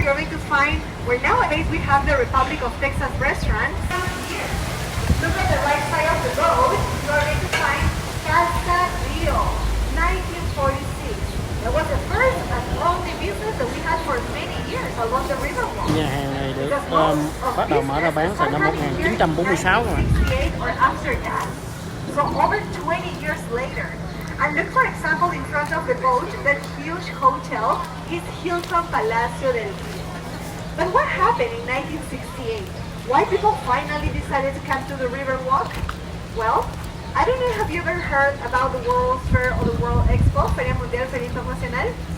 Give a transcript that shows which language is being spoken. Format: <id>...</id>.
<en>You're going to find where nowadays we have the Republic of Texas restaurant. Here, look at the right side of the road. You're going to find Casa Rio, 1946. That was the first and only business that we had for many years along the Riverwalk.</en> <vi>Nhà hàng này được bắt đầu mở ra bán từ năm 1946 rồi.</vi> <en>Or after that. So over 20 years later. And look, for example, in front of the boat, that huge hotel is Hilton Palacio del Rio. But what happened in 1968? Why people finally decided to come to the Riverwalk? Well, I don't know, have you ever heard about the World's Fair or the World Expo,</en> <es>Feria Mundial Feria Internacional?</es>